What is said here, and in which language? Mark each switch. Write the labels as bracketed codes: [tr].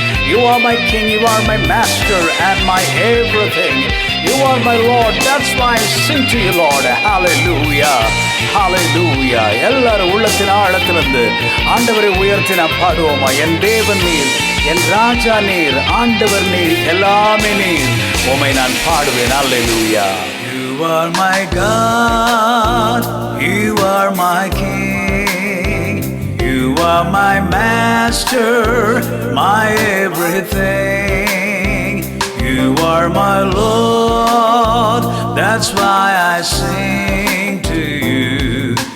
[en] You are my King, you are my Master and my everything. You are my Lord, that's why I sing to you, Lord. Hallelujah, hallelujah. [ta] எல்லாரும் உள்ளத்தின் ஆழத்திலிருந்து ஆண்டவரை உயர்த்தி நாம் பாடுவோமா? என் தேவன் நீர், என் ராஜா நீர், ஆண்டவர் நீர், எல்லாமே நீர், உம்மை நான் பாடுவேன். [en] Hallelujah. You are my God, you are my King, you are my Master, my everything. You are my Lord, that's why I sing to you.